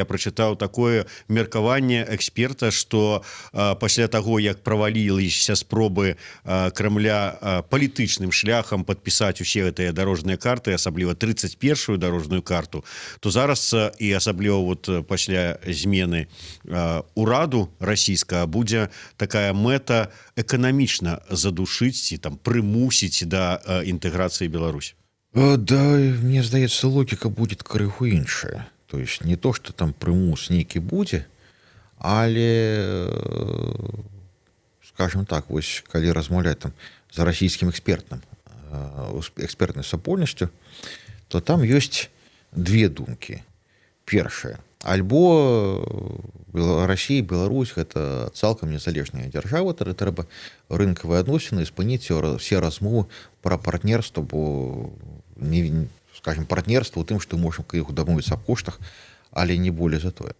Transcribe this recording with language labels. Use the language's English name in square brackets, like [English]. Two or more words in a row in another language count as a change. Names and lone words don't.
[Belarusian] прачытаў такое меркаванне эксперта, што пасля таго, як праваліліся спробы Крамля палітычным шляхам падпісаць усе гэтыя дарожныя карты, асабліва 31-ю дарожную карту, то зараз і асабліва пасля змены ураду расійскага будзе такая мэта эканамічна задушыць ці там прымусіць да інтэграцыі Беларусі. Да, мне здаецца, логіка будет крыху іншая. [Russian] То есть [Belarusian] не то, что там прымус нейкі будзе, але, скажем так, вось калі размаўляць там за расійскім экспертнай супольнасцю, то там ёсць две думкі. Першая. Альбо Расія, Беларусь гэта цалкам незалежная дзяржава, трэба рынкавыя адносіны спыніць все размовы пра партнерства, бо скажем, партнерство у тым, што можам іх дамовіцца аб коштах, але не болей за тое.